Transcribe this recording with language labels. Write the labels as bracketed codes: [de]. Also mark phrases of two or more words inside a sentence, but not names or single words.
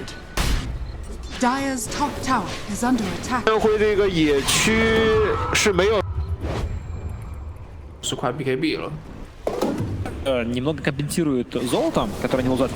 [en] Dire's top tower is under attack. [zh] 会这个野区是没有10块 BKB 了。 [ru] Немного компенсирует золотом, которое они лузают.